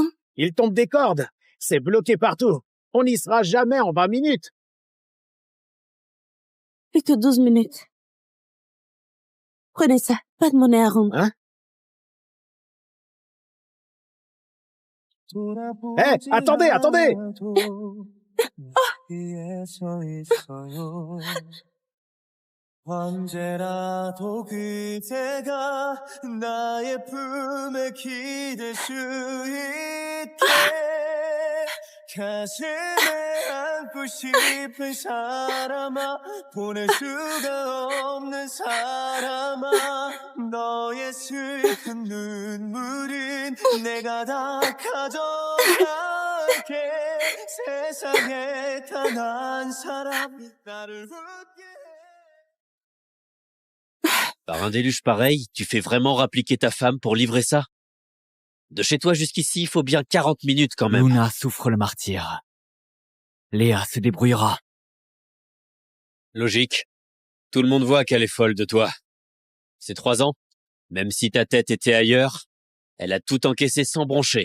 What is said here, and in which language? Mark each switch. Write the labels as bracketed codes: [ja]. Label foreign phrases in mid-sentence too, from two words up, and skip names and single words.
[fr] Il tombe des cordes. C'est bloqué partout. On n'y sera jamais en 20 minutes. Plus que 12 minutes. Prenez ça, pas de monnaie à rendre. Hein? Hé, attendez, attendez! [ko] 언제라도 그대가 나의 품에 기댈 수 있게 가슴에 안고 싶은 사람아 보낼 수가 없는 사람아 너의 슬픈 눈물은 내가 다 가져갈게 함께 세상에 단 한 사람이 나를 웃게 [fr] Par un déluge pareil, tu fais vraiment rappliquer ta femme pour livrer ça? De chez toi jusqu'ici, il faut bien 40 minutes quand même. Luna souffre le martyre. Léa se débrouillera. Logique. Tout le monde voit qu'elle est folle de toi. Ces 3 ans, même si ta tête était ailleurs, elle a tout encaissé sans broncher.